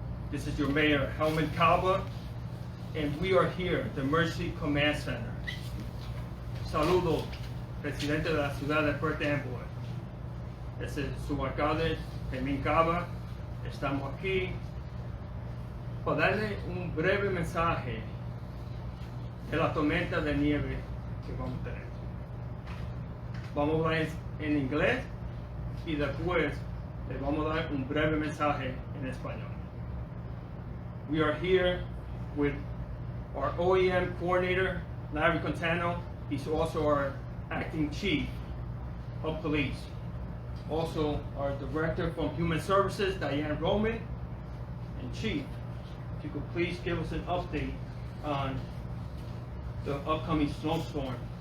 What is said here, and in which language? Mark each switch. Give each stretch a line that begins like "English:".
English: This is your mayor, Helmin Caba, and we are here at the Emergency Command Center.
Spanish: Saludos, presidente de la ciudad de Perth Amboy. Este es su alcalde, Helmin Caba. Estamos aquí para darle un breve mensaje de la tormenta de nieve que vamos a tener. Vamos a hablar en inglés y después le vamos a dar un breve mensaje en español.
English: We are here with our OEM coordinator, Larry Cattano. He's also our acting chief of police. Also our director from Human Services, Dianne, and chief, if you could please give us an update on the upcoming snowstorm.